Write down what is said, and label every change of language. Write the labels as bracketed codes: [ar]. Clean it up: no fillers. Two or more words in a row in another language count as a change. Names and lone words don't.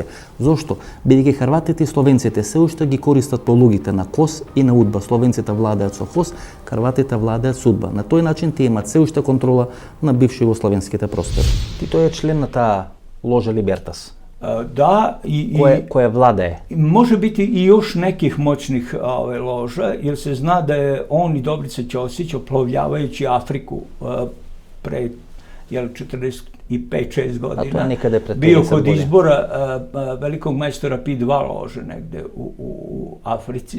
[mk] Зошто? Бидејќи хрватите и словенците се уште ги користат полугите на КОС и на УДБА. Словенците владеат со ХОС, хрватите владеат со УДБА. На тој начин тие имаат се уште контрола на бивши југословенските простори. Тито е член на таа ложа Либертас. Да, [sr] koje vlade? Može biti i još nekih moćnih loža, jer se zna da je on i Dobrica Ćosić oplovljavajući Afriku pre 45-6 godina bio kod izbora velikog majstora P2 lože negde u Africi.